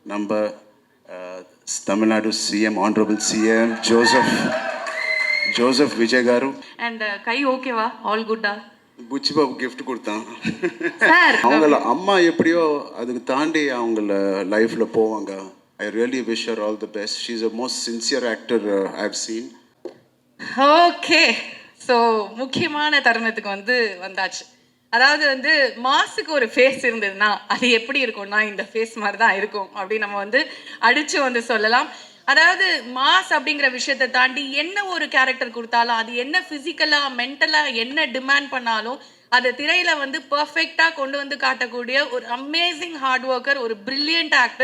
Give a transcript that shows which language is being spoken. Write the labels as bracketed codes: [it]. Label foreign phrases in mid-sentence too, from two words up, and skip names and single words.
[ta] நம்ம தமிழ்நாடு சிஎம் [en] honorable CM [ta] ஜோசப் விஜய் గారు [en] and kai okay-va all good-a [ta] புச்சிபாபு கிஃப்ட் கொடுத்தான். சார் அவங்கள அம்மா எப்படியோ அதுக்கு தாண்டி அவங்கள லைஃப்பில் போவாங்க. [en] I really wish her all the best. She is a most sincere actor I have seen. okay, so [ta] முக்கியமான தருணத்துக்கு வந்தாச்சு. அதாவது மாசுக்கு ஒரு ஃபேஸ் இருந்ததுன்னா அது எப்படி இருக்கும்னா இந்த ஃபேஸ் மாதிரி தான் இருக்கும் அப்படின்னு நம்ம அடித்து சொல்லலாம். அதாவது மாஸ் அப்படிங்கிற விஷயத்தை தாண்டி என்ன ஒரு கேரக்டர் கொடுத்தாலும் அது என்ன ஃபிசிக்கலாக மென்டலாக என்ன டிமாண்ட் பண்ணாலும் அதை திரையில பர்ஃபெக்டாக கொண்டு காட்டக்கூடிய ஒரு [en] amazing hard worker, [ta] ஒரு [en] brilliant actor.